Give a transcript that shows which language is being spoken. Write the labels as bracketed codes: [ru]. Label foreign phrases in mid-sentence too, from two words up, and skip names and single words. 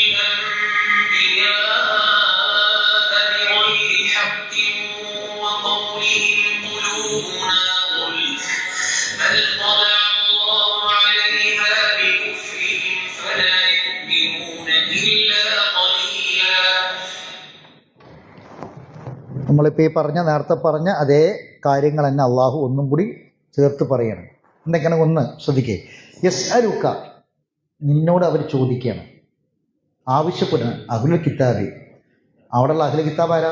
[ar] الأنبياء بغير حق وقولهم قلوبنا غلف بل طبع الله عليها بكفرهم فلا يؤمنون إلا قليلا. [ml] നമ്മളിപ്പോൾ ഈ നേരത്തെ പറഞ്ഞ അതേ കാര്യങ്ങൾ തന്നെ അള്ളാഹു ഒന്നും കൂടി ചേർത്ത് പറയണം. എന്തൊക്കെയാണ്? ഒന്ന് ശ്രദ്ധിക്കേ, [ar] يسألك, [ml] നിന്നോട് അവർ ചോദിക്കുകയാണ്, ആവശ്യപ്പെടുന്നത് [ar] أهل الكتاب. [ml] അവിടെയുള്ള [ar] أهل الكتاب [ml] ആരാ?